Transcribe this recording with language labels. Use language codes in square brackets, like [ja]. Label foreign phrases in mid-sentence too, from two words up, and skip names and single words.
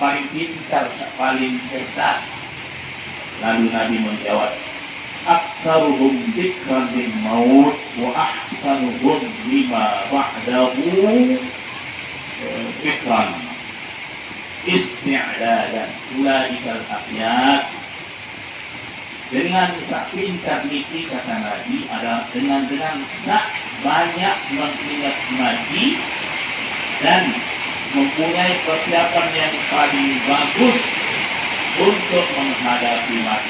[id] pintar, paling cerdas. Lalu Nabi menjawab, [ar] أكثرهم ذكرا للموت وأحسنهم لما بعده استعدادا أولئك الأكياس. [id] Dengan sak pintar niki, kata Nabi, adalah dengan sak banyak mengingat mati dan mempunyai persiapan yang paling bagus untuk menghadapi mati.